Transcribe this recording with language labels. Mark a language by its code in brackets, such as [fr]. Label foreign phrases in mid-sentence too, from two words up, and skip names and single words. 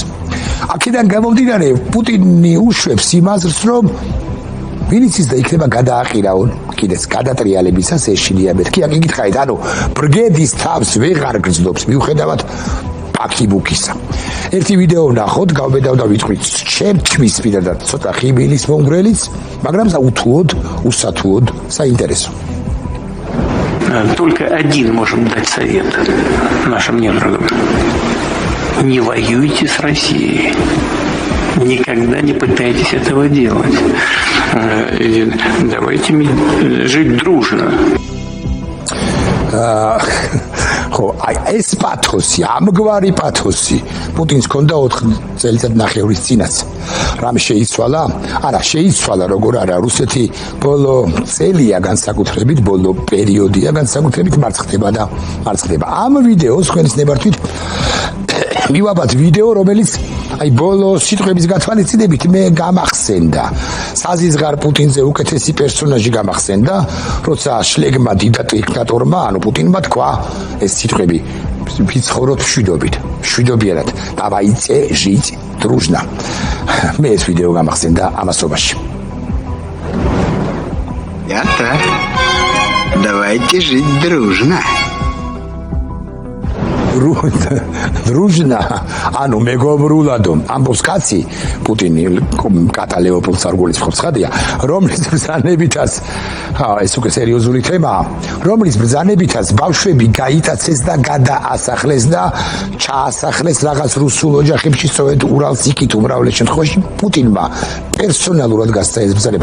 [ka] აქედან გამომდინარე, პუტინი უშვებს იმაზრს, რომ ვინც ის და იქნება გადააყირაონ კიდეც გადატრიალებისას ეშინია მეთქი. აქ იკითხავთ, ანუ ბრგედის თავს ვეღარ გრძნობს მიუხედავად პაკიბუკისა. ერთი ვიდეო ვნახოთ, გავბედავ და ვიტყვით, ჩემთვის პირადად ცოტა ხიბილის მომგვრელიც, მაგრამ усатуოდ საინტერესო. [ru] Только один можем дать совет нашим недругам. Не воюйте с Россией. Никогда не пытайтесь этого делать. Давайте жить дружно. [ka] ეს პათოსი, ამგვარი პათოსი პუტინს ჰქონდა 4 წელიწად ნახევრის წინაც. რამე შეიცვალა? არა, შეიცვალა როგორ არა, რუსეთი ბოლო წელია განსაკუთრებით, ბოლო პერიოდია განსაკუთრებით მარცხდება. ამ ვიდეოს თქვენის ნებართვით მივაბად ვიდეო, რომელიც აი ბოლო სიტყვების გათვალისწინებით მე გამახსენდა. საზიზღარ პუტინზე უკეთესი პერსონაჟი გამახსენდა, როცა შლეგმა დიქტატორმა, ანუ პუტინმა თქვა ეს სიტყვები, ვიცხოვროთ მშვიდობიანად. [ru] Давайте жить дружно. [ka] მე ეს ვიდეო გამახსენდა ამასობაში. [ru] Я-то. Давайте жить дружно. дружно, [ka] ანუ მეგობრულადო, ამბობს კაცი, პუტინი კატა ლეოპოლდ სარგულის ხოცხადია, რომლის ბრძანებითაც, ეს უკვე სერიოზული თემაა, რომლის ბრძანებითაც ბავშვები გაიტაცეს და გადაასახლეს და ჩაასახლეს რაღაც რუსულ ოჯახებში, სწორედ уралს იქით უმრავლეს შემთხვევაში პუტინმა პერსონალურად გასცა ეს ბრძანება.